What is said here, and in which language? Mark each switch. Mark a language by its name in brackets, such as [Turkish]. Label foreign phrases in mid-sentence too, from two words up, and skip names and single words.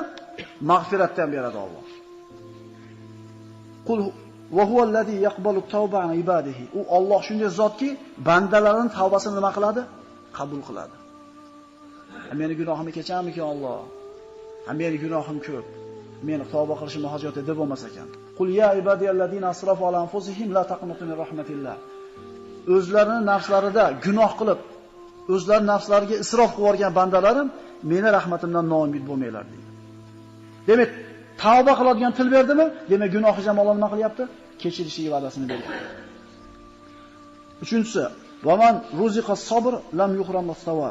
[Uzbek] Mag'firatni ham beradi Alloh. [Arabic] قل وهو الذي يقبل التوبة عن عباده. [Uzbek] U Alloh shunday zotki, bandalarining tavbasini nima qiladi? Qabul qiladi. Meni gunohimni kechiramikin Alloh? Meni gunohim ko'p. Meni tavba qilishim hojat edi bo'lmas ekan. [Arabic] قل يا عبادي الذين أسرفوا على أنفسهم لا تقنطوا من رحمة الله. [Uzbek] O'zlarining nafslarida gunoh qilib, o'zlari nafslariga isrof qilib yuborgan bandalarim, meni rahmatimdan noumid bo'lmanglar deydi. Demak, tavba qiladigan til berdimi? Demak, gunohi jamolar nima qilyapti? Kechirishiga va'dasini berdi. [Arabic] Uchinchisi, ومن رزق الصبر لم يحرم الثواب.